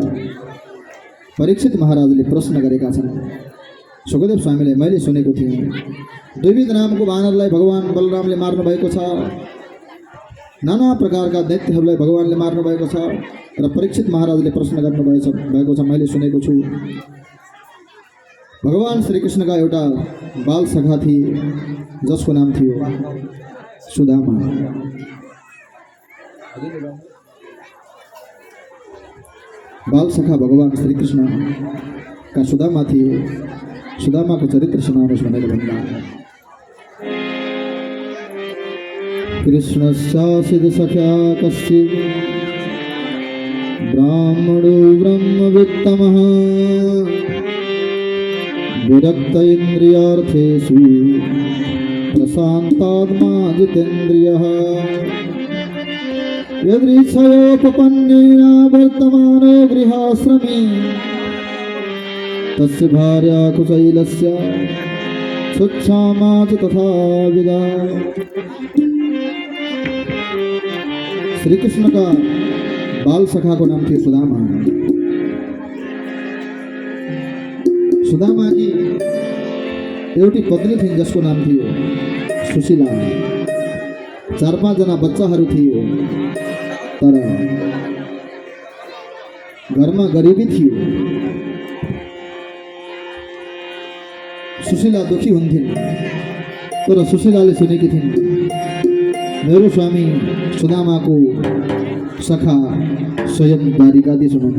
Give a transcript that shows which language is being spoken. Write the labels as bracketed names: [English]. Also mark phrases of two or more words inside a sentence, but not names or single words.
[Nepali] परीक्षित महाराजले प्रश्न गरेका छन् सुखदेव स्वामीले, मैले सुनेको थिएँ द्विविध नामको वानरलाई भगवान बलरामले मार्नु भएको छ, नाना प्रकारका दैत्यहरूलाई भगवानले मार्नु भएको छ र परीक्षित महाराजले प्रश्न गर्नुभएको छ, मैले सुनेको छु भगवान श्रीकृष्णका एउटा बाल सखा थिए जसको नाम थियो सुदामा। बाल सखा भगवान श्रीकृष्ण का सुदामा थिए। सुदामाको चरित्र सुनाउनुहोस् भनेर भन्दा [Sanskrit] कृष्णस्यासिद सख्या कश्चित् ब्राह्मणो ब्रह्मवित्तमः विरक्त इन्द्रियार्थेषु प्रशान्तात्मा जितेन्द्रियः यदृच्छयोपपन्नेन वर्तमानो गृहाश्रमे तस्य भार्या कुशैलस्य सुच्छामा च तथा विदा। [Nepali] श्री कृष्ण का बाल सखा को नाम थियो सुदामा। सुदामा की एउटी पत्नी थिइन् जसको नाम थियो सुशीला। 4-5 जना बच्चाहरू थिए तर घरमा गरिबी थियो। सुशीला दुखी हुन्थिन् तर सुशीलाले सुनेकी थिइन् मेरो स्वामी सुदामाको सखा स्वयं द्वारिकाधीश हुनुहुन्छ।